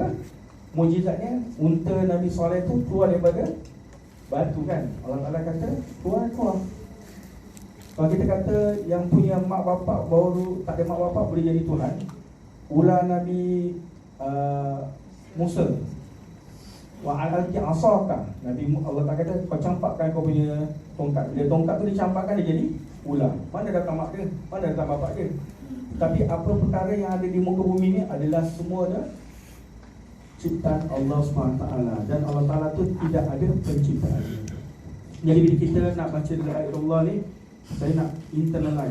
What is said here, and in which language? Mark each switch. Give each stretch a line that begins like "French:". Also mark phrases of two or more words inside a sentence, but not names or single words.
Malay: Mujizatnya unta Nabi Saleh tu keluar daripada batu, kan? Allah Ta'ala kata keluar. Kalau kita kata yang punya mak bapak baru tak ada mak bapak boleh jadi Tuhan, ular Nabi Musa,
Arabic: وألق عصاك,
Malay: Nabi Allah Ta'ala kata kau campakkan kau punya tongkat. Bila tongkat tu dicampakkan dia jadi ular. Mana datang mak dia? Mana datang bapak dia? Tapi apa perkara yang ada di muka bumi ni adalah semua dah ciptaan Allah SWT. Dan Allah Ta'ala tu tidak ada penciptaan. Jadi bila kita nak baca ayat Allah ni, saya nak internalize.